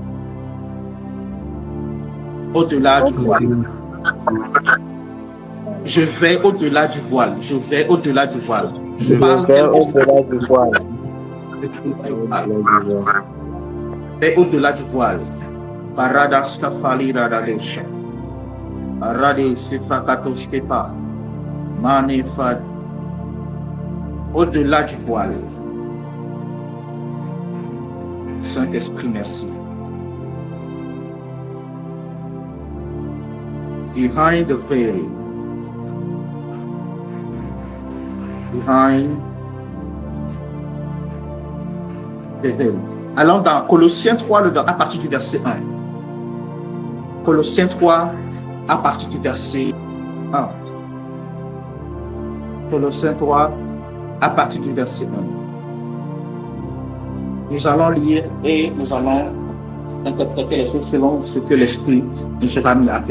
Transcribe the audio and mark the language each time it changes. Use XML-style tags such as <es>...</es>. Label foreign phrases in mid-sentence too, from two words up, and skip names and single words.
<fr>Au-delà du voile. Je vais au-delà du voile. Je vais au-delà du voile. Je vais au-delà du voile. Et au-delà du voile. Paradas kafali radadosha. Arade sefrakatoskepa. Manefad. Au-delà du voile. Saint-Esprit, merci.</fr> <en>Behind the veil. Behind the veil.</en> <fr>Allons dans Colossiens 3, à partir du verset 1. Colossiens 3, à partir du verset 1. Colossiens 3, à partir du verset 1. Nous allons lire et nous allons interpréter les choses selon ce que l'Esprit nous sera mis à faire.</fr>